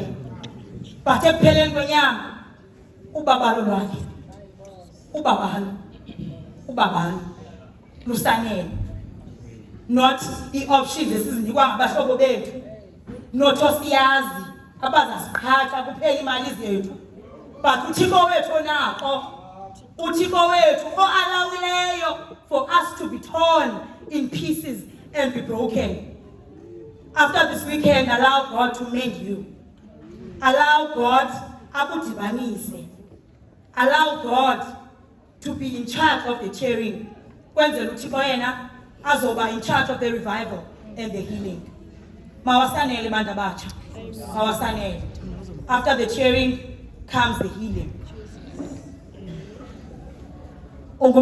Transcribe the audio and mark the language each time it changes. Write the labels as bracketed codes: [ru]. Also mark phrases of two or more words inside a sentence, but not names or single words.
[xh] But ekupheleni kwenyama, ubabalo lwakhe, ubabalo lusanele. Not i-options esizinikwa ngabahlobo bethu, not osiyazi abazasiphatha kuphela imali zethu. [en] But [xh] uThixo wethu onako, uThixo wethu o-allowileyo [en] for us to be torn in pieces and be broken. After this weekend, allow God to mend you. Allow God [xh] akudibanise. [en] Allow God to be in charge of the tearing. Kwenzela uThixo yena azoba in charge of the revival and the healing. [xh] Mawasanele bantu abatsha. Mawasanele. [en] After the tearing comes the healing.